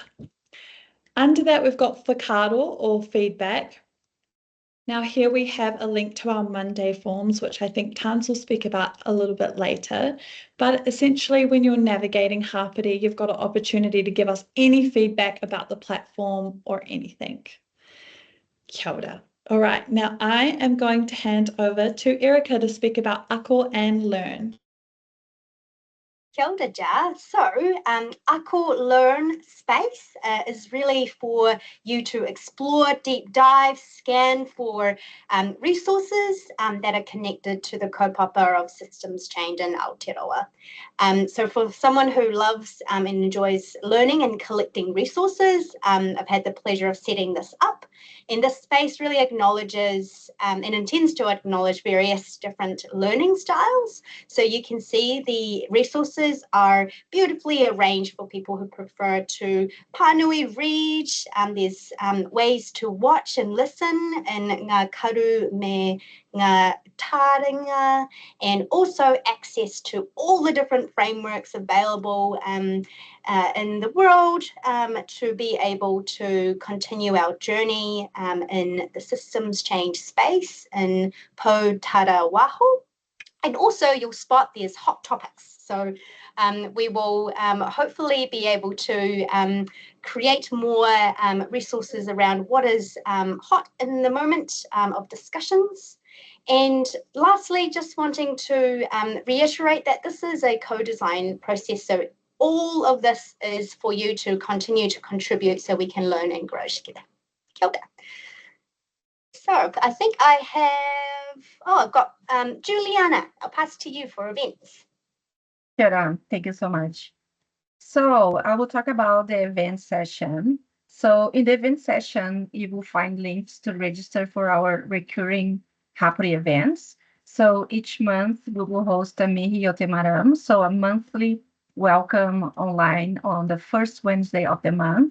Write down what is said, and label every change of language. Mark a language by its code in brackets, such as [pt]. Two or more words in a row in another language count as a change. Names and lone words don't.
[en] Under that, we've got whakaaro or feedback. Now here we have a link to our Monday forms, which I think Tans will speak about a little bit later. But essentially, when you're navigating Hapori, you've got an opportunity to give us any feedback about the platform or anything. [mi] Kia ora. [en] All right, now I am going to hand over to Erica to speak about Ako and Learn. [mi] Kia ora, Ja. [en] So, Ako Learn space is really for you to explore, deep dive, scan for resources that are connected to the kaupapa of systems change in Aotearoa. So for someone who loves and enjoys learning and collecting resources, I've had the pleasure of setting this up. And this space really acknowledges and intends to acknowledge various different learning styles. So you can see the resources are beautifully arranged for people who prefer to pānui read. There's ways to watch and listen in [mi] ngā karu me ngā taringa, [en] and also access to all the different frameworks available in the world to be able to continue our journey in the systems change space in Po Tara Waho. And also you'll spot there's hot topics. So we will hopefully be able to create more resources around what is hot in the moment of discussions. And lastly, just wanting to reiterate that this is a co-design process. So all of this is for you to continue to contribute so we can learn and grow together. [mi] Kia ora. [en] So I think I have, I've got Juliana. I'll pass to you for events. [mi] Kia ora. [en] Thank you so much. So I will talk about the event session. So in the event session, you will find links to register for our recurring Hapori events. So each month we will host a Mihi o Te Maram, so a monthly welcome online on the first Wednesday of the month.